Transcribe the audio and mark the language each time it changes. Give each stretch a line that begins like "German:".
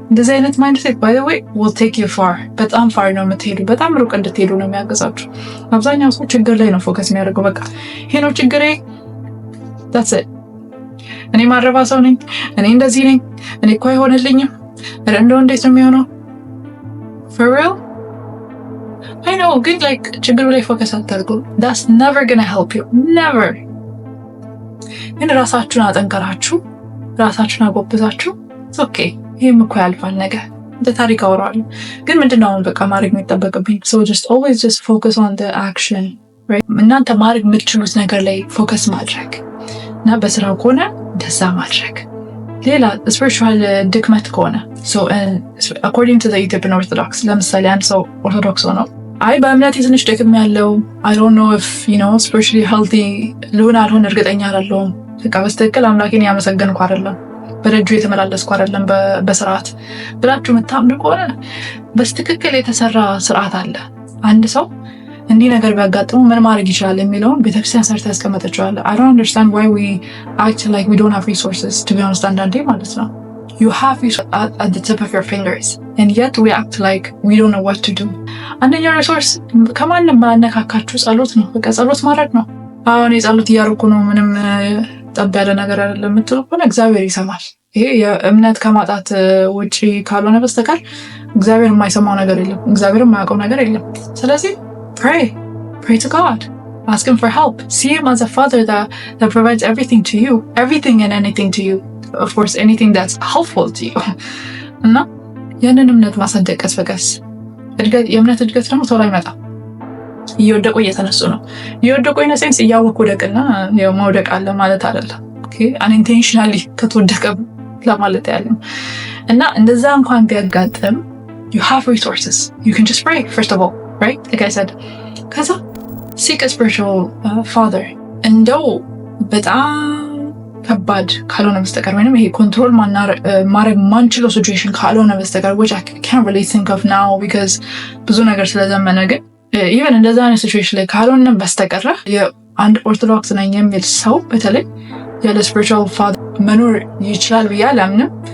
Amharic: እንደዚህ አይነት
English: mindset by the way will take you far.
Amharic: በጣም far ነው የምትሄዱ፣ በጣም ሩቅ እንድትሄዱ ነው የሚያገዛችሁ። አብዛኛው ሰው ችግር ላይ ነው ፎከስ የሚያደርገው። በቃ ይሄ ነው ችግሬ፣
English: that's it።
Amharic: እኔ ማረባ ሰው ነኝ፣ እኔ እንደዚህ ነኝ፣ እኔ እኮ አይሆንልኝም፣ እንደው እንዴት ነው የሚሆነው?
English: For real? I know, ግን like
Amharic: ችግሩ ላይ ፎከስ አታድርጉ።
English: That's never gonna help you. Never.
Amharic: ግን ራሳችሁን አጠንከራችሁ፣ ራሳችሁን አጎብዛችሁ okay, ይሄም እኮ ያልፋል ነገር እንደ ታሪክ አወራለሁ። ግን ምንድነው አሁን በቃ ማድረግ የሚጠበቅብኝ?
English: So always just focus on the action, right?
Amharic: እናንተ ማድረግ የምትችሉት ነገር ላይ ፎከስ ማድረግ እና በስራው ከሆነ እንደዛ ማድረግ። ሌላ ስፒሪቹዋል ድክመት ከሆነ
English: so according to the Ethiopian Orthodox
Amharic: ለምሳሌ አንድ ሰው ኦርቶዶክስ ሆኖ አይ በእምነቴ ትንሽ ደክም ያለው
English: I don't know if spiritually healthy
Amharic: ልሆን አልሆን እርግጠኛ አይደለሁም፣ በቃ በስተክል አምላኬን ያመሰገንኩ አይደለም፣ በደጁ የተመላለስኩ አይደለም በስርዓት ብላችሁ የምታምኑ ከሆነ በስትክክል የተሰራ ስርዓት አለ። አንድ ሰው እንዲህ ነገር ቢያጋጥሙ ምን ማድረግ ይችላል የሚለውን ቤተክርስቲያን ሰርታ ያስቀመጠችዋል።
English: I don't understand why we act like we don't have resources, to be honest.
Amharic: አንዳንዴ ማለት ነው
English: you have at the tip of your fingers and yet we act like we don't know what to do.
Amharic: አንደኛው ሪሶርስ ከማንም ማነካካችሁ ጸሎት ነው። በቃ ጸሎት ማድረግ ነው። አሁን የጸሎት እያደረኩ ነው ምንም ጠብ ያለ ነገር አይደለም የምትሉ ከሆነ እግዚአብሔር ይሰማል። ይሄ የእምነት ከማጣት ውጪ ካልሆነ በስተቀር እግዚአብሔር የማይሰማው ነገር የለም፣ እግዚአብሔር የማያውቀው ነገር የለም። ስለዚህ
English: pray to God, ask him for help, see him as a father that provides everything to you, everything and anything to you, of course anything that's helpful to you.
Amharic: እና ያንን እምነት ማሳደግ ቀስ በቀስ የእምነት እድገት ደግሞ ቶሎ አይመጣም። እየወደቁ እየተነሱ ነው። እየወደቁ ኢነሴንስ እያወቁ ወደቅና መውደቅ አለ ማለት አይደለም። unintentionally ከተወደቀ ለማለት ያለ እና እንደዛ እንኳን ቢያጋጥም
English: you have resources, you can just pray first of all, right? Like I said, ከዛ seek a spiritual father.
Amharic: እንደው በጣም ከባድ ካልሆነ በስተቀር ወይንም ይሄ ኮንትሮል ማድረግ ማንችለው ሲቹዌሽን ካልሆነ በስተቀር
English: which I can't really think of now because
Amharic: ብዙ ነገር ስለዘመነ ግን even እንደዛ አይነት ሲቹዌሽን ላይ ካልሆነ በስተቀር የአንድ ኦርቶዶክስ ነኝ የሚል ሰው በተለይ ያለ ስፒሪቹዋል ፋዘር መኖር ይችላል ብዬ አላምንም።